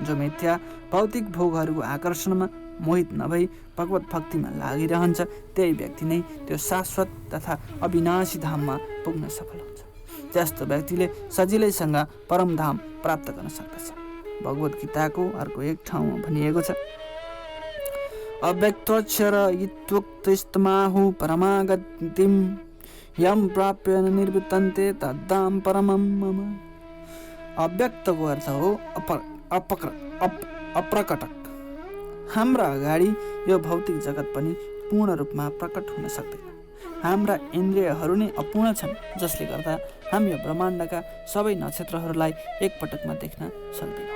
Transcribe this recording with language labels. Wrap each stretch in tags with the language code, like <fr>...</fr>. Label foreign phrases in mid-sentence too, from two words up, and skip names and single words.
<ne>जो मिथ्या भौतिक भोगहरूको आकर्षणमा मोहित नभई भगवत भक्तिमा लागिरहन्छ त्यही व्यक्ति नै त्यो शाश्वत तथा अविनाशी धाममा पुग्न सफल हुन्छ। त्यस्तो व्यक्तिले सजिलैसँग परमधाम प्राप्त गर्न सक्दछ। भगवद् गीताको अर्को एक ठाउँमा भनिएको छ,</ne> <sa>अव्यक्तोक्षर इत्युक्तस्तमाहु परमागतिं यम प्राप्य निर्वितन्ते तद्धाम परमं मम।</sa> <ne>अव्यक्तको अर्थ हो अप्रकटक। हाम्रा अगाडि यो भौतिक जगत पनि पूर्ण रूपमा प्रकट हुन सक्दैन। हाम्रा इन्द्रियहरू नै अपूर्ण छन्, जसले गर्दा हामी यो ब्रह्माण्डका सबै नक्षत्रहरूलाई एकपटकमा देख्न सक्दैनौँ।</ne>